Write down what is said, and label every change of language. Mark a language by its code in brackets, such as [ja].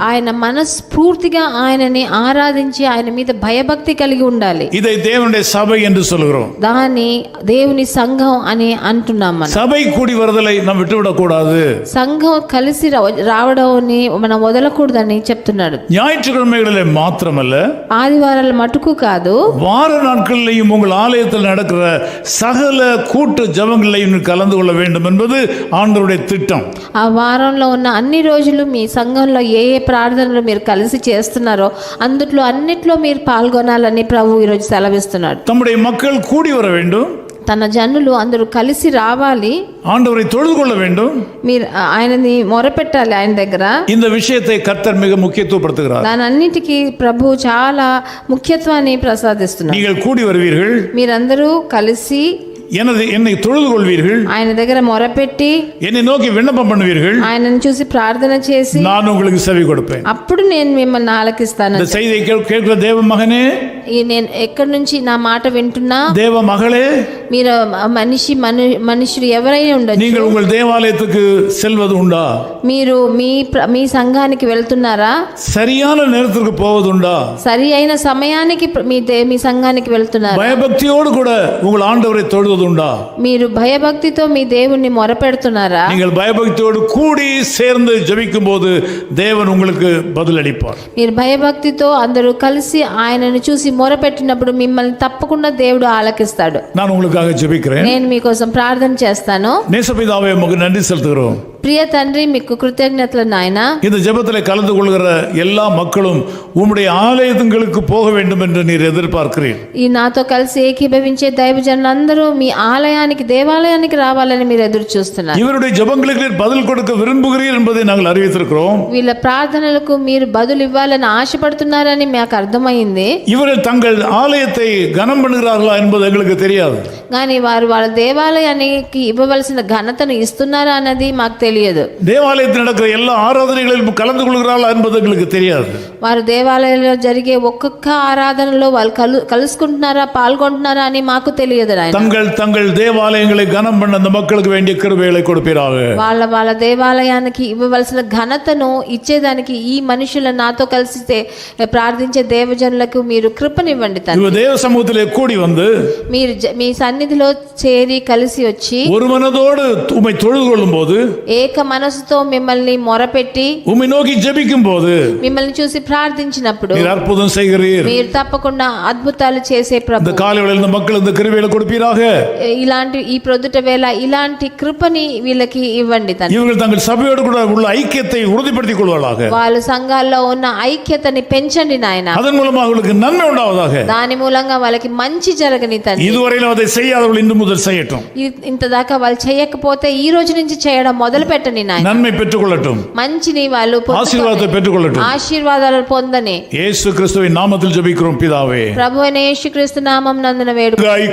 [te] ఆయన మనస్ఫూర్తిగా ఆయనని ఆరాధించి ఆయన మీద భయభక్తి కలిగి ఉండాలి. [ta] இதை தேவனுடைய சபை என்று சொல்கிறோம். [te] దాన్ని దేవుని సంఘం అని అంటున్నాం. మనం [ta] சபை கூடி வருதலை நாம் விட்டுவிடக் கூடாது. [te] సంఘం కలిసి రావడాన్ని మనం వదలకూడదని చెప్తున్నాడు. [ta] ஞாயிற்றுக்கிழமைகளிலே மாத்திரமல்ல, [te] ఆదివారాల మటుకు కాదు, [ta] வார நாட்களிலேயும் உங்கள் ஆலயத்தில் நடக்கிற சகல கூட்டு ஜெபங்களிலேயும் கலந்து கொள்ள வேண்டும் என்பது ஆண்டவருடைய திட்டம். [te] ఆ వారంలో ఉన్న అన్ని రోజులు మీ సంఘంలో ఏ ఏ ప్రార్థనలు మీరు కలిసి చేస్తున్నారో అందుట్లో అన్నిట్లో మీరు పాల్గొనాలని ప్రభు ఈరోజు సెలవిస్తున్నాడు. [ta] தம்முடைய மக்கள் கூடி வர வேண்டும், [te] తన జనులు అందరూ కలిసి రావాలి, [ta] ஆண்டவரை தொழுது கொள்ள வேண்டும். [te] మీరు ఆయనని మొరపెట్టాలి. ఆయన దగ్గర [ta] இந்த விஷயத்தை கர்த்தர் மிக முக்கியத்துவப்படுத்துகிறார். [te] దానన్నిటికీ ప్రభు చాలా ముఖ్యత్వాన్ని ప్రసాదిస్తున్నారు. [ta] நீங்கள் கூடி வருவீர்கள், [te] మీరందరూ కలిసి [ta] என்னை தொழுது கொள்வீர்கள், [te] ఆయన దగ్గర మొరపెట్టి [ta] என்னை నోకి విన్నపం பண்ணுவீர்கள், [te] ఆయనను చూసి ప్రార్థన చేసి [ta] நான் உங்களுக்கு செவி கொடுப்பேன். [te] అప్పుడు నేను మిమ్మల్ని ఆలకిస్తాను. [ta] இந்த செய்தியை கேட்கிற தேவ மகனே, [te] నేను ఎక్కడి నుంచి నా మాట వింటున్నా, [ta] தேவ மகளே, [te] మీరు మనుషులు ఎవరైనా ఉండొచ్చు, [ta] நீங்கள் உங்கள் தேவாலயத்துக்கு செல்வது உண்டா? [te] మీరు మీ సంఘానికి వెళ్తున్నారా? [ta] சரியான நேரத்திற்கு போவது உண்டா? [te] సరి అయిన సమయానికి మీ సంఘానికి వెళ్తున్నారా? [ta] பயபக்தியோடு கூட உங்கள் ஆண்டவரை தொழுவது உண்டா? [te] మీరు భయభక్తితో మీ దేవుణ్ణి మొరపెడుతున్నారా? [ta] நீங்கள் பயபக்தியோடு கூடி சேர்ந்து ஜெபிக்கும் போது தேவன் உங்களுக்கு பதில் அளிப்பார். [te] మీరు భయభక్తితో అందరూ కలిసి ఆయనను చూసి మొరపెట్టినప్పుడు మిమ్మల్ని తప్పకుండా దేవుడు ఆలకిస్తాడు. [ta] நான் உங்களுக்காக ஜெபிக்கிறேன். [te] నేను మీకోసం ప్రార్థన చేస్తాను. [ta] நேசபிதாவே, உங்களுக்கு நன்றி செலுத்துகிறோம். [te] ప్రియ తండ్రి, మీకు కృతజ్ఞతలు నాయన. [ta] இந்த ஜெபத்தில் கலந்து கொள்கிற எல்லா மக்களும் உம்முடைய ஆலயங்களுக்கு போக வேண்டும் என்று நீர் எதிர்பார்க்கிறீர். [te] ఈ నాతో కలిసి ఏకీభవించే దైవజనులందరూ మీ ఆలయానికి, దేవాలయానికి రావాలని మీరు ఎదురు చూస్తున్నారు. [ta] இவருடைய ஜெபங்களுக்கு நீர் பதில் கொடுக்க விரும்புகிறீர் என்பதை நாங்கள் அறிவித்திருக்கிறோம். [te] వీళ్ళ ప్రార్థనలకు మీరు బదులు ఇవ్వాలని ఆశపడుతున్నారని మాకు అర్థమైంది. [ta] இவர்கள் தங்கள் ஆலயத்தை கனம் பண்ணுகிறார்களா என்பது எங்களுக்கு தெரியாது. [te] కానీ వారు వాళ్ళ దేవాలయానికి ఇవ్వవలసిన ఘనతను ఇస్తున్నారా అన్నది మాకు తెలియదు. [ta] தேவாலயத்தில் நடக்கிற எல்லா ஆராதனைகளிலும் கலந்து கொள்கிறார்களா என்பது எங்களுக்கு தெரியாது. [te] వారు దేవాలయంలో జరిగే ఒక్కొక్క ఆరాధనలో వాళ్ళు కలుసుకుంటున్నారా, పాల్గొంటున్నారా అని మాకు తెలియదు. [ta] தங்கள் தேவாலயங்களை கனம் பண்ண அந்த மக்களுக்கு வேண்டிய கிருபைகளை கொடுப்பீராக. [te] వాళ్ళ దేవాలయానికి ఇవ్వవలసిన ఘనతను ఇచ్చేదానికి ఈ మనుషుల నాతో కలిసి ప్రార్థించే దేవజనులకు మీరు కృపనివ్వండి తండ్రి. [ta] தேவ சமூகத்திலே கூடி வந்து [te] మీరు మీ సన్నిధిలో చేరి కలిసి వచ్చి [ta] ஒரு மனதோடு உம்மை தொழுது கொள்ளும் போது, [te] ఏక మనసుతో మిమ్మల్ని మొరపెట్టి [ta] உம்மை நோக்கி ஜெபிக்கும் போது, [te] మిమ్మల్ని చూసి ప్రార్థించినప్పుడు [ta] நீர் அற்புதம் செய்கிறீர். [te] మీరు తప్పకుండా అద్భుతాలు చేసే [ta] இந்த [te] ప్రభు. [ta] காலை வேளையில் இந்த மக்கள் இந்த கிருபைகளை கொடுப்பீராக. [te] ఇలాంటి ఈ ప్రొద్దుట వేళ ఇలాంటి కృపని వీళ్ళకి ఇవ్వండి తండ్రి. [ta] இவர்கள் தங்கள் சபையோடு கூட உள்ள ஐக்கியத்தை உறுதிப்படுத்திக் கொள்வார்களாக. [te] వాళ్ళు సంఘాల్లో ఉన్న ఐక్యతని పెంచండి నాయన. [ta] அதன் மூலமாக அவர்களுக்கு நன்மை உண்டாவதாக. [te] దాని మూలంగా వాళ్ళకి మంచి జరగని తండ్రి. [ta] இதுவரையிலும் அதை செய்யாதவர்கள் இன்று முதல் செய்யட்டும். [te] ఇంతదాకా వాళ్ళు చేయకపోతే ఈ రోజు నుంచి చేయడం మొదలు పెట్టండి నాయన. [ta] நன்மை பெற்றுக்கொள்ளட்டும், [te] మంచిని వాళ్ళు [ta] ஆசீர்வாதத்தை பெற்றுக்கொள்ளட்டும். [te] ఆశీర్వాదాలు పొందని [ta] இயேசு கிறிஸ்துவின் நாமத்தில் ஜெபிக்கிறோம் பிதாவே. [te] ప్రభు అయిన యేసుక్రీస్తు నామం నందున వేడుక.